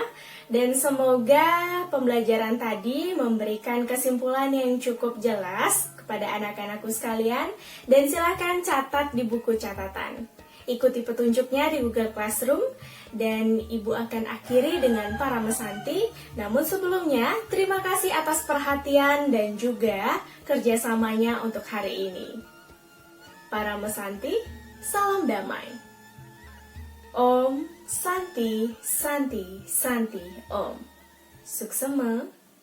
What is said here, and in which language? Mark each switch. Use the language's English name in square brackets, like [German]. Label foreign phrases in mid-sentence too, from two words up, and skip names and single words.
[Indonesian] Dan semoga pembelajaran tadi memberikan kesimpulan yang cukup jelas kepada anak-anakku sekalian. Dan silakan catat di buku catatan. Ikuti petunjuknya di Google Classroom. Dan Ibu akan akhiri dengan para mesanti. Namun sebelumnya, terima kasih atas perhatian dan juga kerjasamanya untuk hari ini. Para mesanti, salam damai. [Sanskrit] Om Santi Santi Santi Om. Suksema.